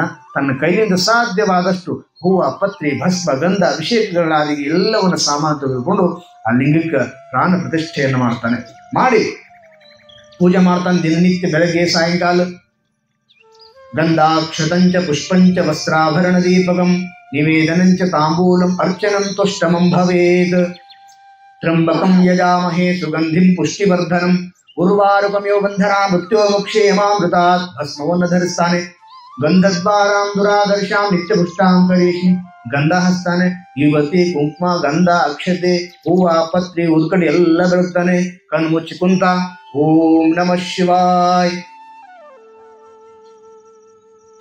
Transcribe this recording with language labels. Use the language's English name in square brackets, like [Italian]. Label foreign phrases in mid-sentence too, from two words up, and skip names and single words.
[Kannada] ತನ್ನ ಕೈಯಿಂದ ಸಾಧ್ಯವಾದಷ್ಟು ಹೂವು, ಪತ್ರಿ, ಭಸ್ಮ, ಗಂಧ, ಅಭಿಷೇಕಗಳಾದಿ ಎಲ್ಲವನ್ನು ಸಾಮಾನು ತೆಗೆದುಕೊಂಡು ಆ ಲಿಂಗಕ್ಕೆ ಪ್ರಾಣ ಪ್ರತಿಷ್ಠೆಯನ್ನು ಮಾಡ್ತಾನೆ. ಮಾಡಿ ಪೂಜೆ ಮಾಡ್ತಾನೆ ದಿನನಿತ್ಯ, ಬೆಳಗ್ಗೆ ಸಾಯಂಕಾಲ. [Sanskrit] ಗಂಧಾಕ್ಷತಂಚ ಪುಷ್ಪಂಚ ವಸ್ತ್ರಾಭರಣ ದೀಪಕಂ ನಿವೇದನಂಚ ತಾಂಬೂಲಂ ಅರ್ಚನಂ ತುಷ್ಟಮಂ ಭವೇತ್. ತ್ರಂಬಕಂ ಯಜಾಮಹೇ ಸುಗಂಧಿಂ ಪುಷ್ಟಿವರ್ಧನಂ ಉರ್ವಾರುಕಮ್ಯೋ ಬಂಧನಾ ಮೃತ್ಯೋ ಮೋಕ್ಷೇ ಯಮಾಮೃತಾತ್. [Kannada] ಭಸ್ಮವನ್ನು ಧರಿಸ್ತಾನೆ. [Sanskrit] ಗಂಧದ್ವಾರಾಂ ದುರಾದರ್ಶಾಂ ನಿತ್ಯಪುಷ್ಟಾಂ ಕರೀಷಿ. [Kannada] ಗಂಧ ಹಚ್ತಾನೆ. ಯುವತಿ, ಕುಂಕುಮ, ಗಂಧ, ಅಕ್ಷತೆ, ಹೂವ, ಪತ್ರಿ, ಉದ್ಕಡಿ ಎಲ್ಲ ಬೆಳಗ್ತಾನೆ. ಕಣ್ಣು ಮುಚ್ಚಿ ಕುಂತ. [Sanskrit] ಓಂ ನಮಃ ಶಿವಾಯ.